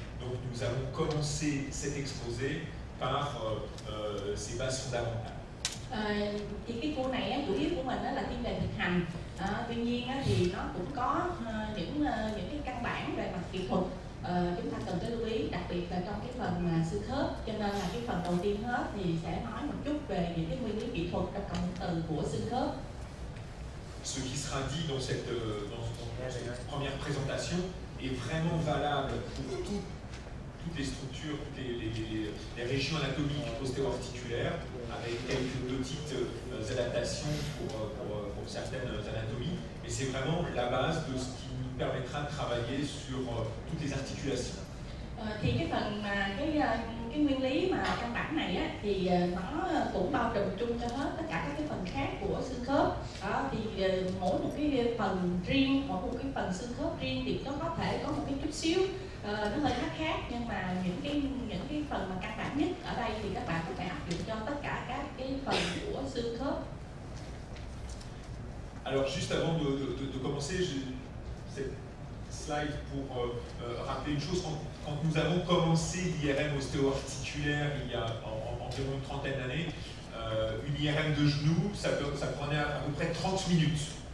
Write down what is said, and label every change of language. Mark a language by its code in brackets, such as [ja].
[fr] Donc nous allons commencer cet exposé par ces bases fondamentales. [vi] Thì cái cours này chủ yếu của mình là thiên về thực hành. Tuy nhiên thì nó cũng có những cái căn bản về mặt kỹ thuật chúng ta cần phải lưu ý, đặc biệt là trong cái phần mà xương khớp. Cho nên là cái phần đầu tiên hết thì sẽ nói một chút về những cái nguyên lý kỹ thuật trong cộng từ của xương khớp. [fr] Ce qui sera dit dans cette première présentation est vraiment valable pour toutes les structures, toutes les régions anatomiques ostéo-articulaires, avec quelques petites adaptations pour certaines anatomies. Mais c'est vraiment la base de ce qui nous permettra de travailler sur toutes les articulations. [vi] Thì cái phần mà cái nguyên lý mà căn bản này thì nó cũng bao trùm chung cho hết tất cả các cái phần khác của xương khớp. Thì mỗi một cái phần riêng, mỗi một cái phần xương khớp riêng thì nó có thể có một cái chút xíu nó hơi khác, nhưng mà những cái phần mà căn bản nhất ở đây thì các bạn có thể áp dụng cho tất cả các cái phần của xương khớp. [fr] Alors juste avant de commencer, cette slide pour rappeler une chose. Quand nous avons commencé l'IRM ostéo-articulaire il y a environ une trentaine d'années, une IRM de genou, ça prenait à peu près 30 minutes.